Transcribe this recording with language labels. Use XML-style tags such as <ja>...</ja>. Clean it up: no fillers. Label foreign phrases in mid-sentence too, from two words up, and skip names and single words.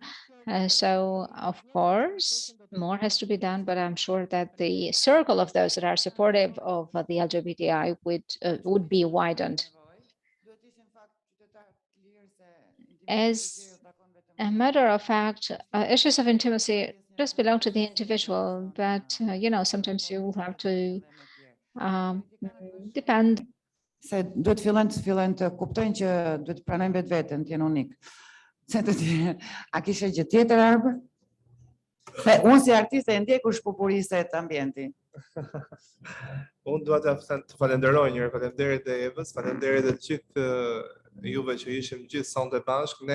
<en>So, of course, more has to be done, but I'm sure that the circle of those that are supportive of the LGBTI would be widened. As a matter of fact, issues of intimacy just belong to the individual, but sometimes you will have to depend.</en> <sq>Se duhet fillojnë të kuptojnë që duhet të pranojnë vetveten, të jenë unik. Se të a kishe gjë tjetër Arbër? Se unë si artiste e ndjekur shpupurisë të ambienti. Unë dua të falenderoj njëherë, faleminderit dhe Evës, faleminderit dhe gjithë juve që ishim gjithë sonte bashkë.</sq>